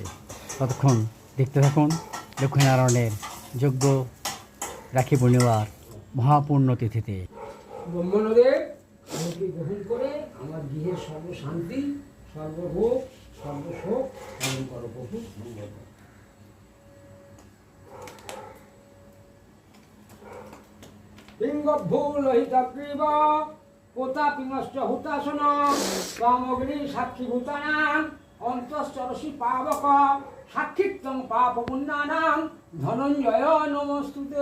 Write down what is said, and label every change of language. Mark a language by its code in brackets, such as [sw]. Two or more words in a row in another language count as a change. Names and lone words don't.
[bn] ততক্ষণ দেখতে থাকুন লক্ষ্মীনারায়ণের যজ্ঞ রাখি পূর্ণিমার মহাপূর্ণ তিথিতে। ব্রহ্মণদেব আমাকে গ্রহণ করে আমার গৃহের সর্বশান্তি, সর্বভোগ, সর্বশোক পালন করো প্রভু, মঙ্গল করো। [sa] লিঙ্গভূলহিতগ্রীব প্রতাপিনশ্চ হুতাসন ত্বমগ্নি সাক্ষীভূতানাং অন্তশ্চরসি পাবক সাক্ষিত্বং পাপ পুণ্যানাং ধনঞ্জয় নমস্তুতে।